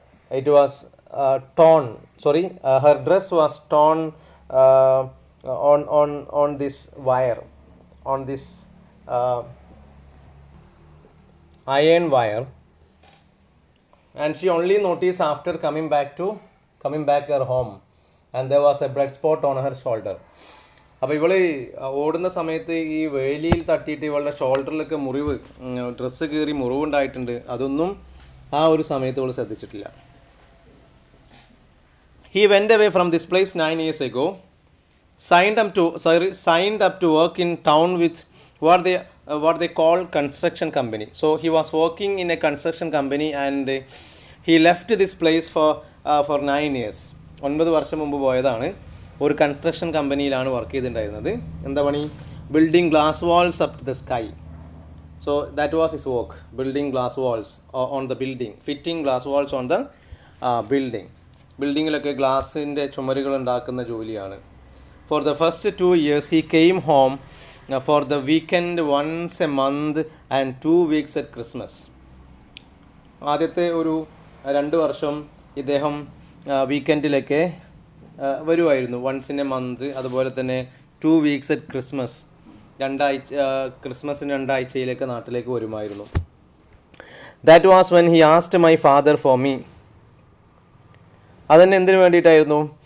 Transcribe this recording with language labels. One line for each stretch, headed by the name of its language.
English: It was torn. Her dress was torn on this wire, on this iron wire. and she only noticed after coming back her home, and there was a blood spot on her shoulder.
Malayalam: അപ്പോൾ ഇവൾ ഓടുന്ന സമയത്ത് ഈ വേലിയിൽ തട്ടിയിട്ട് ഇവളുടെ ഷോൾഡറിലൊക്കെ മുറിവ്, dress കീറി മുറിവുണ്ടായിട്ടുണ്ട്. അതൊന്നും ആ ഒരു സമയത്ത് ഇവൾ ശ്രദ്ധിച്ചിട്ടില്ല.
English: He went away from this place 9 years ago, signed up to work in town with what they call construction company. So he was working in a construction company, and he left this place for 9 years.
Malayalam: 9 വർഷം മുമ്പ് പോയതാണ്. ഒരു construction കമ്പനിയിലാണ് work ചെയ്തിട്ടുണ്ടായിരുന്നത്. എന്താ പണി?
English: Building glass walls up to the sky. So that was his work, building glass walls on the building, fitting glass walls on the building.
Malayalam: ബിൽഡിങ്ങിലൊക്കെ ഗ്ലാസിൻ്റെ ചുമരുകൾ ഉണ്ടാക്കുന്ന ജോലിയാണ്.
English: For the first 2 years he came home for the weekend once a month and 2 weeks at Christmas.
Malayalam: ആദ്യത്തെ ഒരു 2 വർഷം ഇദ്ദേഹം വീക്കെൻഡിലൊക്കെ വരുമായിരുന്നു.
English: once in a month,
Malayalam: അതുപോലെ തന്നെ
English: 2 weeks at Christmas,
Malayalam: 2 ആഴ്ച, ക്രിസ്മസിന് 2 ആഴ്ചയിലേക്ക് നാട്ടിലേക്ക് വരുമായിരുന്നു.
English: That was when he asked my father for me.
Malayalam: അതെന്നെ എന്തിനു വേണ്ടിയിട്ടായിരുന്നു?